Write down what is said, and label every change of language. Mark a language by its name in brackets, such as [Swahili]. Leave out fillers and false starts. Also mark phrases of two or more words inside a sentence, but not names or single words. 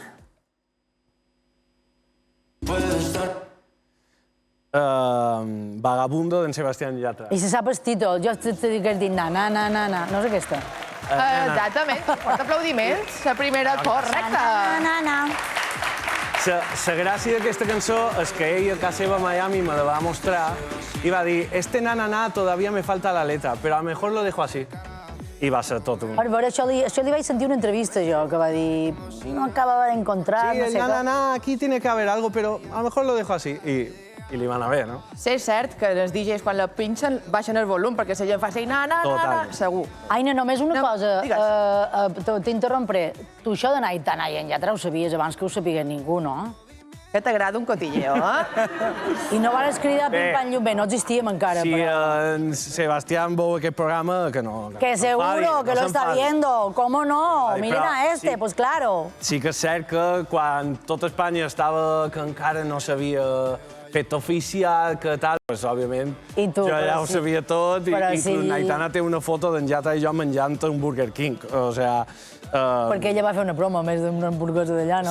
[Catalan] Vagabundo d'en Sebastián Yatra. I se sap el títol. Jo t'he dit que has dit na. No és aquesta. Exactament. Porta aplaudiments. La primera correcta. La gràcia d'aquesta cançó és que ell a casa seva a Miami me la va mostrar i va dir [Spanish] este na todavía me falta la letra, pero a lo mejor lo dejo así. [Catalan] I va ser tot un... Per veure, això li vaig sentir una entrevista, jo, que va dir no acabava d'encontrar, no sé què. Sí, [Spanish] aquí tiene que haber algo, pero a lo mejor lo dejo así. [Catalan] I li va anar bé, no? Sí, és cert que els DJs, quan la pinxen, baixen el volum, perquè la gent fa així, segur. Aina, només una cosa, t'interrompré. Tu això de Aitana i en Yatra ho sabies abans que ho sabia ningú, no? Que t'agrada un cotilleo, eh? I no van cridar pim-pam llum-bé, no existíem encara. Si en Sebastián veu aquest programa, que no... [Spanish] Que seguro que lo está viendo, ¿cómo no? Miren a este, pues claro. [Catalan] Sí que és cert que quan tot Espanya estava que encara no s'havia fet oficial, que tal, doncs, òbviament, jo ja ho sabia tot, i Aitana té una foto d'en Yatra i jo menjant un Burger King, o sigui... Perquè ella va fer una promo, a més d'una hamburguesa d'allà, no?